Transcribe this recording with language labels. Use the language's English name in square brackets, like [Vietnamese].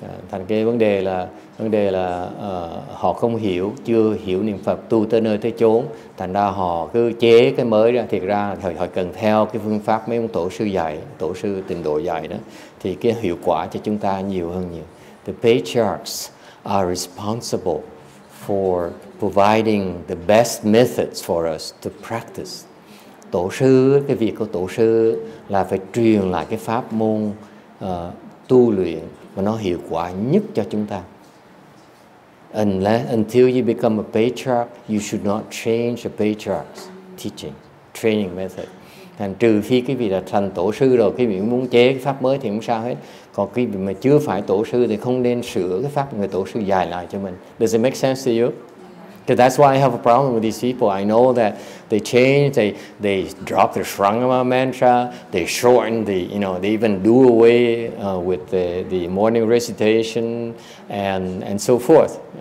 [Vietnamese] Thành cái vấn đề là họ không hiểu, chưa hiểu niệm Phật, tu tới nơi tới chốn, thành ra họ cứ chế cái mới ra. Thiệt ra họ cần theo cái phương pháp mấy ông tổ sư dạy, tổ sư tịnh độ dạy đó, thì cái hiệu quả cho chúng ta nhiều hơn nhiều. [English] The patriarchs are responsible for providing the best methods for us to practice. [Vietnamese] Tổ sư, cái việc của tổ sư là phải truyền lại cái pháp môn tu luyện mà nó hiệu quả nhất cho chúng ta. [English] Until you become a patriarch, you should not change a patriarch's teaching, training method. [Vietnamese] Thành trừ khi cái vị là thành tổ sư rồi, cái vị muốn chế cái pháp mới thì không sao hết. Còn cái vị mà chưa phải tổ sư thì không nên sửa cái pháp người tổ sư dạy lại cho mình. [English] Does it make sense to you? Because that's why I have a problem with these people. I know that they change, they drop their Shrangama mantra, they shorten they even do away with the morning recitation and so forth.